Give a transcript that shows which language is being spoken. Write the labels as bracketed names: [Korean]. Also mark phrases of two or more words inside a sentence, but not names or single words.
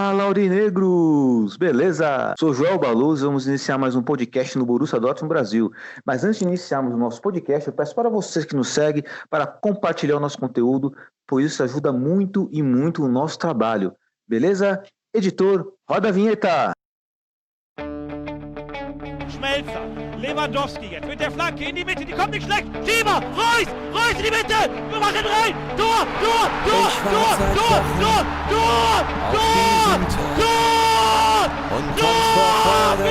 [Portuguese] Aurinegros! Beleza? Sou Joel Baluz e vamos iniciar mais um podcast no Borussia Dortmund Brasil. Mas antes de iniciarmos o nosso podcast, eu peço para vocês que nos seguem para compartilhar o nosso conteúdo, pois isso ajuda muito e muito o nosso trabalho. Beleza? Editor, roda a vinheta! [German] Schmelzer, Lewandowski jetzt mit der Flanke in die Mitte, die kommt nicht schlecht. Schieber, Reus in die Mitte, wir machen rein. Tor! Und kommt vor Freude